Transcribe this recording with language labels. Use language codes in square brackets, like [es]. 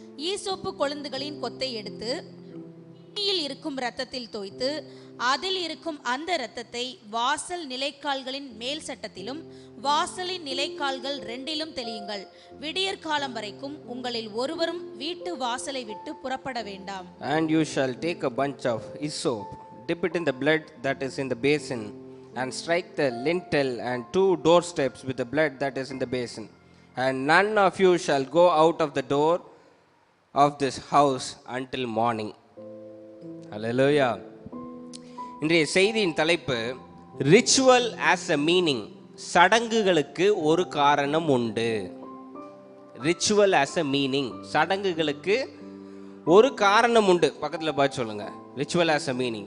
[ta] ஈசோப்பு கொழுந்துகளின் கொத்தை எடுத்து கிண்ணியில் இருக்கும் இரத்தத்தில் தோய்த்து அதில் இருக்கும் அந்த இரத்தத்தை வாசல் நிலைக்கால்களின் மேல் சட்டத்திலும் வாசலின் நிலைக்கால்கள் 2லும் தெளியுங்கள். விடியற்காலம் வரைக்கும் உங்களில் ஒருவரும் வீட்டு வாசலை விட்டு புறப்பட வேண்டாம். [en] And you shall take a bunch of hyssop, dip it in the blood that is in the basin, and strike the lintel and 2 doorsteps with the blood that is in the basin. And none of you shall go out of the door of this house until morning. Hallelujah. [ta] இன்றைய செய்தியின் தலைப்பு [en] Ritual has a meaning. [ta] சடங்குகளுக்கு ஒரு காரணம் உண்டு. [en] Ritual has a meaning. [ta] சடங்குகளுக்கு ஒரு காரணம் உண்டு. பக்கத்தில் பார்த்து சொல்லுங்க. [en] Ritual has a meaning.